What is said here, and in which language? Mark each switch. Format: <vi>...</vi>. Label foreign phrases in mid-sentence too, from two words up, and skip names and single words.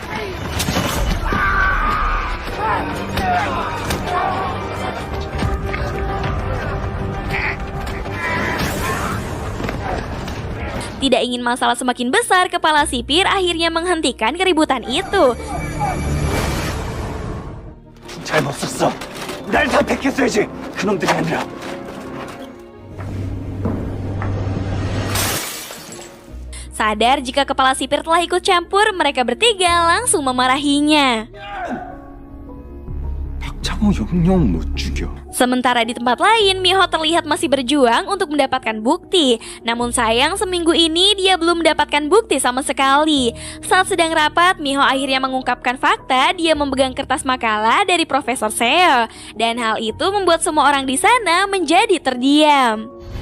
<id>Tidak ingin masalah semakin besar, kepala sipir akhirnya menghentikan keributan itu.</id> <ko>잘못 썼어. 날 선택했어야지. 그놈들이 아니라.</ko> <id>Sadar jika kepala sipir telah ikut campur, mereka bertiga langsung memarahinya.</id> <ko>박창호 영영 못 죽여.</ko> <id>Sementara di tempat lain, Miho terlihat masih berjuang untuk mendapatkan bukti. Namun sayang, seminggu ini dia belum mendapatkan bukti sama sekali. Saat sedang rapat, Miho akhirnya mengungkapkan fakta dia memegang kertas makalah dari Profesor Seo. Dan hal itu membuat semua orang di sana menjadi terdiam.</id>